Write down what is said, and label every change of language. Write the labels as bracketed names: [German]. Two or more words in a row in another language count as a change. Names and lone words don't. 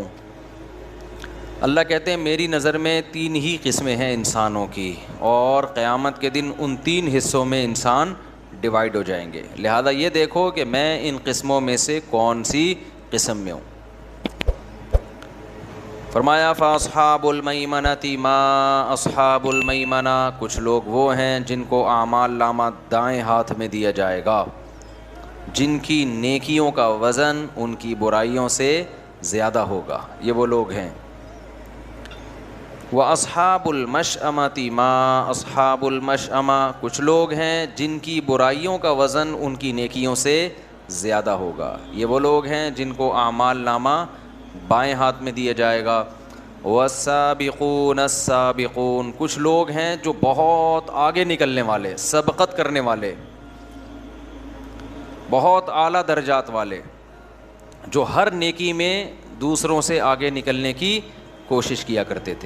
[Urdu] اللہ کہتے ہیں میری نظر میں تین ہی قسمیں ہیں انسانوں کی، اور قیامت کے دن ان تین حصوں میں انسان ڈیوائیڈ ہو جائیں گے. لہٰذا یہ دیکھو کہ میں ان قسموں میں سے کون سی قسم میں ہوں. [Arabic] फरमाया فأصحاب الميمنة ما أصحاب الميمنة, [Urdu] کچھ لوگ وہ ہیں جن کو اعمال نامہ دائیں ہاتھ میں دیا جائے گا، جن کی نیکیوں کا وزن ان کی برائیوں سے زیادہ ہوگا. یہ وہ لوگ ہیں. [Arabic] وأصحاب المشأمة ما أصحاب المشأمة, [Urdu] کچھ لوگ ہیں جن کی برائیوں کا وزن ان کی نیکیوں سے زیادہ ہوگا. یہ وہ لوگ ہیں جن کو اعمال نامہ بائیں ہاتھ میں دیا جائے گا. [Arabic] والسابقون السابقون, [Urdu] کچھ لوگ ہیں جو بہت آگے نکلنے والے، سبقت کرنے والے، بہت اعلیٰ درجات والے، جو ہر نیکی میں دوسروں سے آگے نکلنے کی کوشش کیا کرتے تھے.